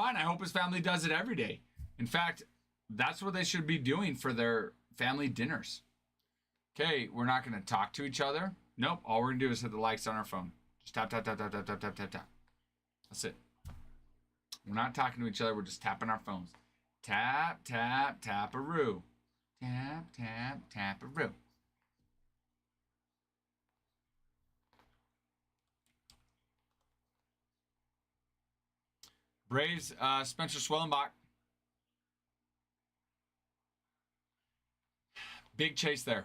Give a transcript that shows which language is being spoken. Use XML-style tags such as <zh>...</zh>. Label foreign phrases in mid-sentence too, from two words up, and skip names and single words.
<en>I hope his family does it every day. In fact, that's what they should be doing for their family dinners. Okay, we're not going to talk to each other. Nope, all we're going to do is hit the likes on our phone. Just tap, tap, tap, tap, tap, tap, tap, tap, tap. That's it. We're not talking to each other. We're just tapping our phones. Tap, tap, tap-a-roo. Tap, tap, tap-a-roo. Braves, Spencer Swellenbach. Big chase there.</en>